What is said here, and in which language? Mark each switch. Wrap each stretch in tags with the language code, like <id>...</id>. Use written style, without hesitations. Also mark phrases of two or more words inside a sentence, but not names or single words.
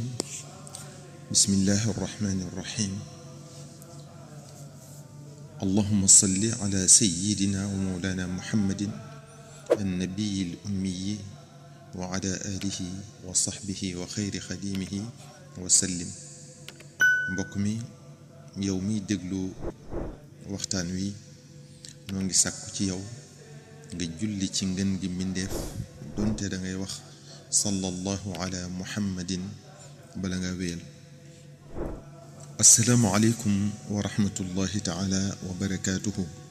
<ar>بسم الله الرحمن الرحيم. اللهم صل على سيدنا ومولانا محمد النبي الأمي وعلى آله وصحبه وخير خديمه وسلم.</ar> <wo>mbokk mi yow mi déglu waxtaan wi noo ngi sàkku ci yow nga julli ci ngën gi mbindeef donte da ngay wax</wo> <ar>صلى الله على محمد</ar> <wo>bala nga wéyal.</wo> <ar>السلام عليكم ورحمة الله تعالى وبركاته.</ar>